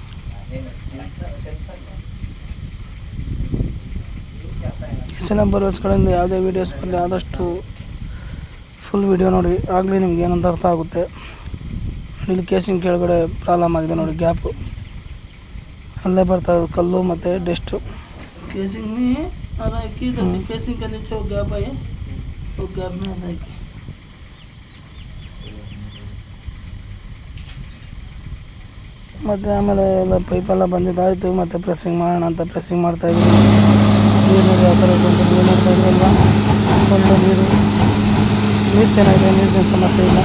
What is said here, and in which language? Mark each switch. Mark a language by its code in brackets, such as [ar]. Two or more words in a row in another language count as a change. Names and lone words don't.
[kn] SLM ಬೋರ್ವೆಲ್ಸ್ ಕಡೆಯಿಂದ ಯಾವುದೇ ವೀಡಿಯೋಸ್ ಬರಲಿ ಆದಷ್ಟು ಫುಲ್ ವೀಡಿಯೋ ನೋಡಿ, ಆಗಲಿ ನಿಮ್ಗೆ ಏನಂತ ಅರ್ಥ ಆಗುತ್ತೆ. ಇಲ್ಲಿ ಕೇಸಿಂಗ್ ಕೆಳಗಡೆ ಪ್ರಾಬ್ಲಮ್ ಆಗಿದೆ ನೋಡಿ, ಗ್ಯಾಪು ಅಲ್ಲೇ ಬರ್ತಾ ಇರೋದು ಕಲ್ಲು ಮತ್ತು ಡಸ್ಟು. [hi] केसिंग में आ रहा है कि केसिंग के नीचे वो गैप है, वो गैप में आता है कि [kn] ಮತ್ತು ಆಮೇಲೆ ಎಲ್ಲ ಪೈಪೆಲ್ಲ ಬಂದಿದ್ದಾಯಿತು. ಮತ್ತು ಪ್ರೆಸ್ಸಿಂಗ್ ಮಾಡೋಣ ಅಂತ ಪ್ರೆಸ್ಸಿಂಗ್ ಮಾಡ್ತಾಯಿದ್ವಿ. ನೀರು ನೋಡಿ ಯಾವ ಥರ ಇದೆ ಅಂತ ನೀವು ನೋಡ್ತಾಯಿದ್ರಿ ಅಲ್ವಾ. ಒಳ್ಳೆ ನೀರು ಚೆನ್ನಾಗಿದೆ, ನೀರಿನ ಸಮಸ್ಯೆ ಇಲ್ಲ.